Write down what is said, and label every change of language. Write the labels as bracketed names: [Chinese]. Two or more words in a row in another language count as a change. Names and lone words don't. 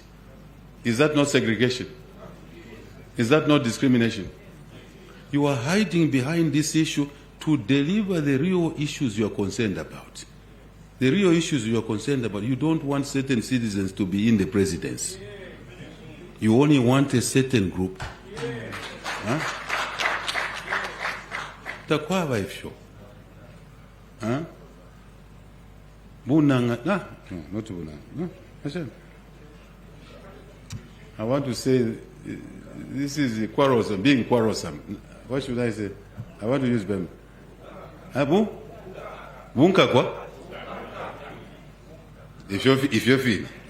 [English] Is that not segregation? Is that not discrimination? You are hiding behind this issue to deliver the real issues you are concerned about. The real issues you are concerned about, you don't want certain citizens to be in the presidency. You only want a certain group. [Bemba] Takwaba ifyo. Bunanga. [English] No, not [Bemba] bunanga. [English] No, I want to say this is quarrelsome, being quarrelsome. What should I say? I want to use them. Abu? [Bemba] Bunka kwa? [English] If you feel.